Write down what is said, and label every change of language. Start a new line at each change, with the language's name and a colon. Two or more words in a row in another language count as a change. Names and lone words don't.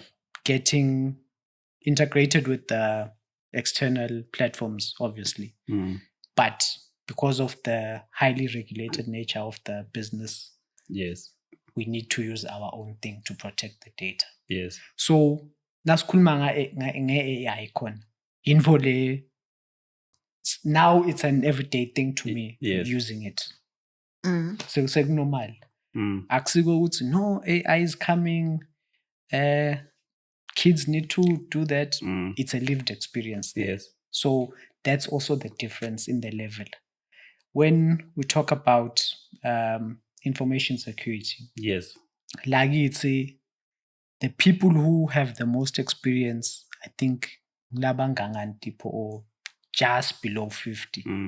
English: Getting integrated with the external platforms, obviously. But because of the highly regulated nature of the business, yes, we need to use our own thing to protect the data. Yes.
Swati: So nasikhuluma nge-AI khona info le,
English: now it's an everyday thing to me. Yes. Using it. So sekunormal.
Swati: Akusiko ukuthi
English: no, AI is coming, kids need to do that. It's a lived experience there. Yes. So that's also the difference in the level. When we talk about information security, yes, like the people who have the most experience, I think
Swati: labangangan tipo
English: or just below 50.